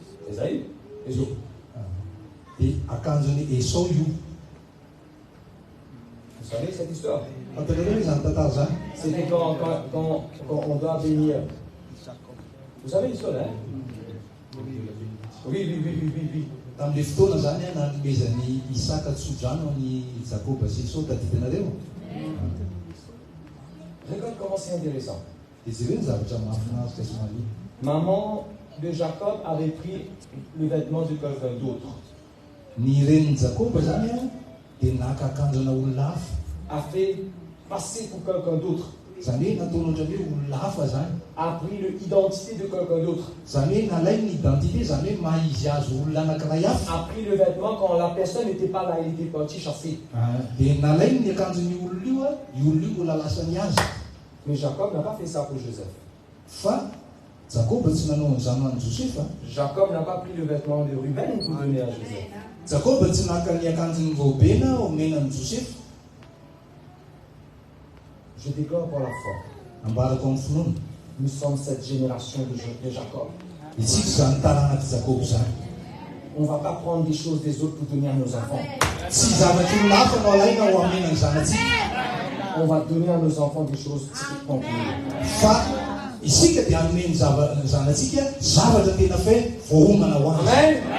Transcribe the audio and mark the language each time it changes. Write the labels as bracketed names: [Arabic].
[French] Ésaü? Esau. [Malagasy] Dia akanjon'i Esau io. [French] Vous savez cette histoire? [Malagasy] Fantareo izany tantara zany. [French] C'était quand on doit bénir. Vous savez l'histoire, hein? Oui. [Malagasy] Tamin'ilay fotoana zany nanomezan'ny Isaka tsodrano ny Jakoba sy Esau tadidinareo. [French] Regarde comment c'est intéressant. [Malagasy] Dia jereo ny zavatra mahafinaritra sy malia. [French] Maman de Jacob avait pris le vêtement de quelqu'un d'autre. [Malagasy] Ny renin'i Jakoba zany dia naka akanjona olona hafa. [French] A fait passer pour quelqu'un d'autre. [Malagasy] Zany hoe nataony ohatra hoe olona hafa zany. [French] A pris l'identité de quelqu'un d'autre. [Malagasy] Zany hoe nalai ny identité, zany hoe maha izy azy olona anankiray hafa. [French] A pris le vêtement quand la personne n'était pas là, il était parti chasser. [Malagasy] Dia nalai ny akanjon'ny olona io mbola lasany azy. [French] Mais Jacob n'a pas fait ça pour Joseph. [Malagasy] Fa Jakoba tsy nanao an'izany ho an'i Josepha. [French] Jacob n'a pas pris le vêtement de Ruben pour donner à Joseph. [Malagasy] Jakoba tsy naka ny akanjon'ny Robena omena an'i Josepha. [French] Je déclare par la foi. [Malagasy] Ambarako amin'ny finoana. [French] Nous sommes cette génération de Jacob. [Malagasy] Isika zany taranaka Jakoba zany. [French] On ne va pas prendre des choses des autres pour donner à nos enfants. [Malagasy] Tsy zavatra olona hafa no alaina ho amena ny zanatsika. [French] On va donner à nos enfants des choses typiquement pour nous. [Malagasy] Fa isika dia hanome ny zanatsika zavatra tena fe voahomana ho azy.